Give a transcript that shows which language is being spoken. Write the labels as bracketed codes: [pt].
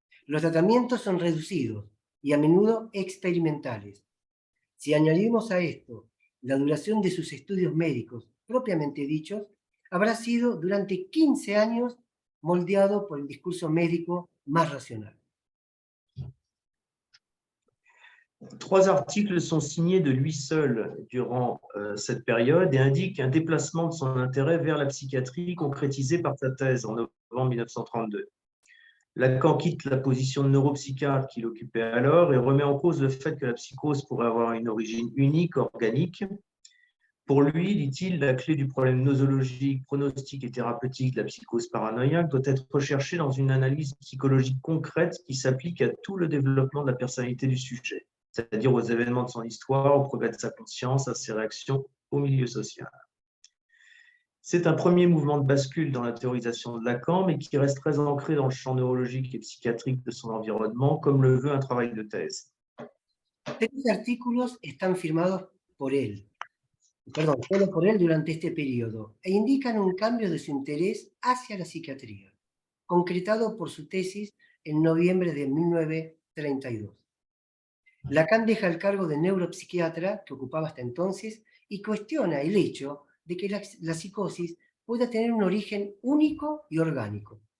[es] Los tratamientos son reducidos y a menudo experimentales. Si añadimos a esto la duración de sus estudios médicos propiamente dichos, habrá sido durante 15 años moldeado por el discurso médico más racional. [fr] 3 articles sont signés de lui seul durant cette période et indiquent un déplacement de son intérêt vers la psychiatrie concrétisé par sa thèse en novembre 1932. Lacan quitte la position de neuropsychiatre qu'il occupait alors et remet en cause le fait que la psychose pourrait avoir une origine unique, organique. Pour lui, dit-il, la clé du problème nosologique, pronostique et thérapeutique de la psychose paranoïaque doit être recherchée dans une analyse psychologique concrète qui s'applique à tout le développement de la personnalité du sujet, c'est-à-dire aux événements de son histoire, au progrès de sa conscience, à ses réactions au milieu social. C'est un premier mouvement de bascule dans la théorisation de Lacan, mais qui reste très ancré dans le champ neurologique et psychiatrique de son environnement, comme le veut un travail de thèse. [es] 3 artículos están firmados solo por él durante este periodo, e indican un cambio de su interés hacia la psiquiatría, concretado por su tesis en noviembre de 1932. Lacan deja el cargo de neuropsiquiatra que ocupaba hasta entonces y cuestiona el hecho de que la psicosis pueda tener un origen único y orgánico.